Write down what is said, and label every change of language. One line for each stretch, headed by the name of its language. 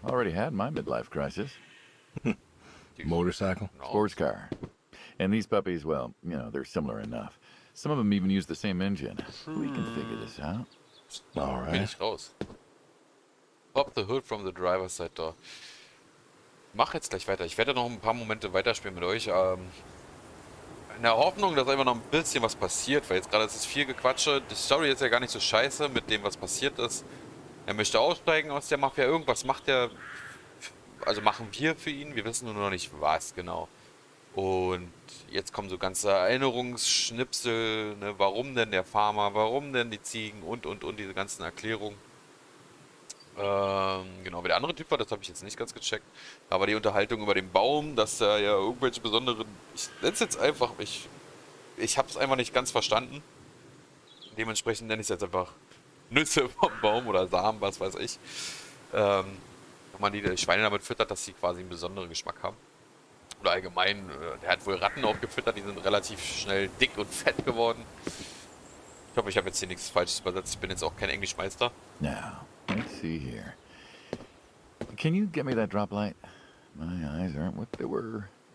English: Already had my midlife crisis. Motorcycle? Sports car. And these puppies, well, you know, they're similar enough. Some of them even use the same engine. We can figure this out. All
German: Bin
English: right.
German: ich raus.
English: Pop the hood from the driver's side door.
German: Mach jetzt gleich weiter. Ich werde noch ein paar Momente weiterspielen mit euch. In der Hoffnung, dass einfach noch ein bisschen was passiert, weil jetzt gerade ist es viel Gequatsche. Die Story ist ja gar nicht so scheiße mit dem, was passiert ist. Er möchte aussteigen aus der Mafia. Irgendwas macht er, also machen wir für ihn. Wir wissen nur noch nicht, was genau. Und jetzt kommen so ganze Erinnerungsschnipsel, ne? Warum denn der Farmer, warum denn die Ziegen und diese ganzen Erklärungen. Genau, wer der andere Typ war, das habe ich jetzt nicht ganz gecheckt. Aber die Unterhaltung über den Baum, dass da ja irgendwelche besonderen... Ich nenne es jetzt einfach... Ich habe es einfach nicht ganz verstanden. Dementsprechend nenne ich es jetzt einfach Nüsse vom Baum oder Samen, was weiß ich. Wenn man die Schweine damit füttert, dass sie quasi einen besonderen Geschmack haben. Oder allgemein, der hat wohl Ratten auch gefüttert, die sind relativ schnell dick und fett geworden. Ich hoffe, ich habe jetzt hier nichts Falsches übersetzt. Ich bin jetzt auch kein Englischmeister.
English: Now, let's see here. Can you get me that drop light? My eyes aren't what they were.